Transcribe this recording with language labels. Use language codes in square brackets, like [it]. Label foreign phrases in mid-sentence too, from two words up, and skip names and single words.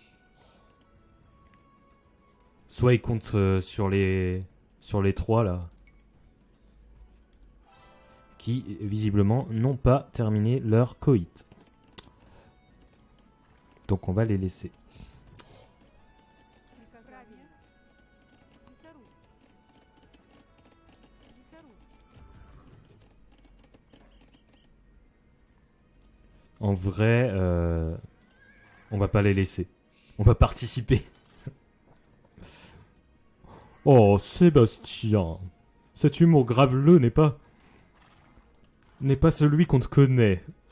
[fr] Soit il compte sur les trois là. Qui, visiblement, n'ont pas terminé leur coït. Donc on va les laisser. [ru] Приказание. Лесоруб. Лесоруб. [fr] En vrai, on va pas les laisser. On va participer. Oh, Sébastien. Cet humour graveleux n'est pas celui qu'on te connaît.